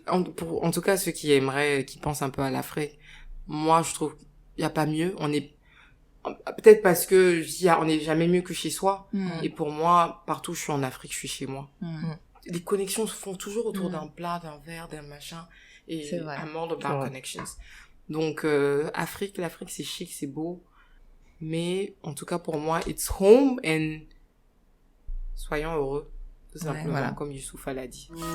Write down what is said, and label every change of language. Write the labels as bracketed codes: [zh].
[fr] En tout cas, ceux qui pensent un peu à l'Afrique, moi, je trouve, il y a pas mieux. Peut-être parce que, on n'est jamais mieux que chez soi. Et pour moi, partout où je suis en Afrique, je suis chez moi. Les connexions se font toujours autour d'un plat, d'un verre, d'un machin. [en] Et I'm all about connections. [fr] Donc, l'Afrique, c'est chic, c'est beau. Mais, en tout cas, pour moi, [en] it's home [fr] and soyons heureux. Tout simplement, voilà. Comme Youssoupha l'a dit.